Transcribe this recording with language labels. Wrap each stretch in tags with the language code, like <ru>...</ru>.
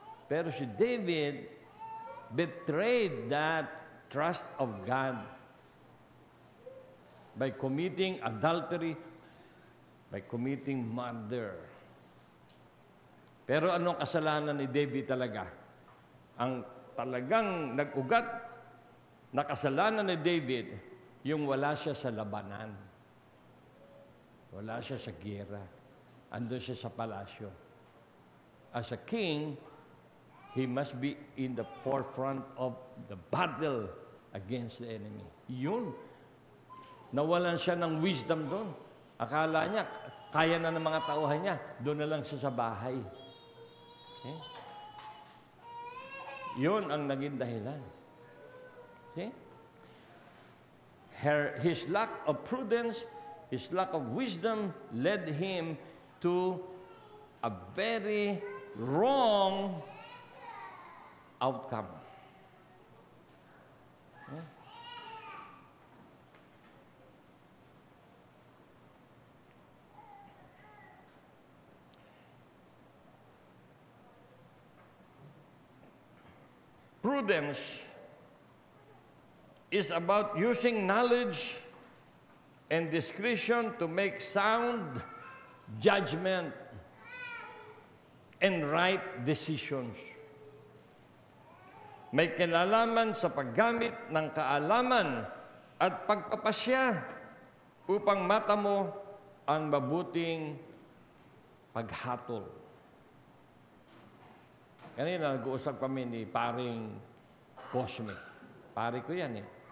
<tl>Pero si</tl> <en>David betrayed that trust of God by committing adultery, by committing murder.</en> <tl>Pero anong kasalanan ni David talaga? Ang talagang nag-ugat na kasalanan ni David, yung wala siya sa labanan. Wala siya sa giyera. Andun siya sa palasyo.</tl> <en>As a king, he must be in the forefront of the battle against the enemy.</en> <tl>Yun. Nawalan siya ng wisdom doon. Akala niya, kaya na ng mga tauhan niya, doon na lang siya sa bahay.</tl> <en>Okay?</en> <tl>Yun ang naging dahilan. Okay?</tl> <en>His lack of prudence, his lack of wisdom led him to a very wrong outcome. Okay? prudence is about using knowledge and discretion to make sound judgment and right decisions.</en> <tl>May kinalaman sa paggamit ng kaalaman at pagpapasya upang matamo ang mabuting paghatol. Kanina, nag-uusap kami ni paring Cosme. Pare ko yan eh.</tl>